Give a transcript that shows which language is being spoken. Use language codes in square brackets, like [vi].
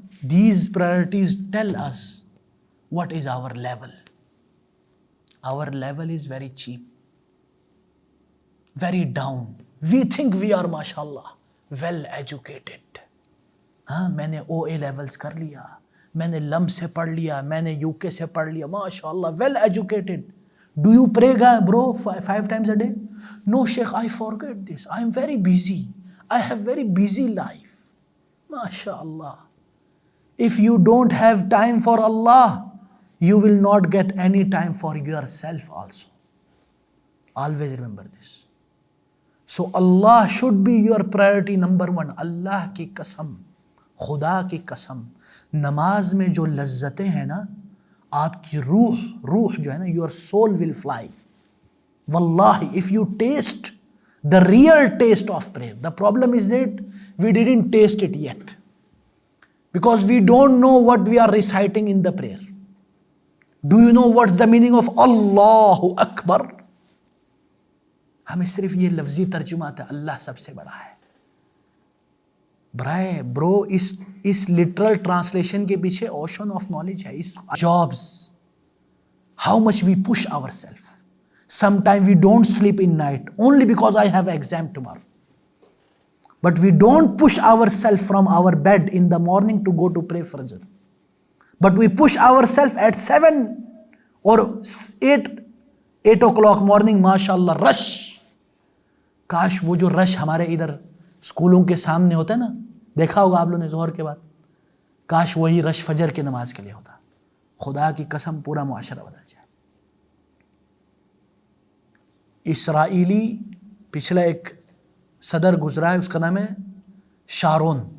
[en] These priorities tell us what is our level. Our level is very cheap, very down. We think we are mashallah well educated. [ur] میں نے OA levels کر لیا، میں نے لم سے پڑھ لیا، میں نے UK سے پڑھ لیا، ماشاءاللہ [en] well educated. Do you pray bro 5 times a day? No Sheikh, I forget this. I am very busy. I have very busy life. Mashaallah. If you don't have time for Allah, you will not get any time for yourself also. Always remember this. So Allah should be your priority number one. [ur] اللہ کی قسم، خدا کی قسم، نماز میں جو لذتیں ہیں نا، آپ کی روح جو ہے نا، [en] your soul will fly. Wallahi, if you taste the real taste of prayer, the problem is that we didn't taste it yet. Because we don't know what we are reciting in the prayer. Do you know what's the meaning of Allahu Akbar? [ur] ہمیں صرف یہ لفظی ترجمہ آتا ہے، اللہ سب سے بڑا ہے. برو اس لٹرل ٹرانسلیشن کے پیچھے اوشن آف نالج ہے. [en] اس jobs, how much we push our self. Some time we don't sleep in night only because I have exam tomorrow. But we don't push ourselves from our bed in the morning to go to pray Fajr. But we push ourselves at 7 or 8 o'clock morning, mashallah, rush. [ur] کاش وہ جو رش ہمارے ادھر اسکولوں کے سامنے ہوتا ہے نا، دیکھا ہوگا آپ لوگوں نے ظہر کے بعد، کاش وہی رش فجر کی نماز کے لیے ہوتا. خدا کی قسم پورا معاشرہ بدل جائے. اسرائیلی پچھلا ایک صدر گزرا ہے، اس کا نام ہے شارون.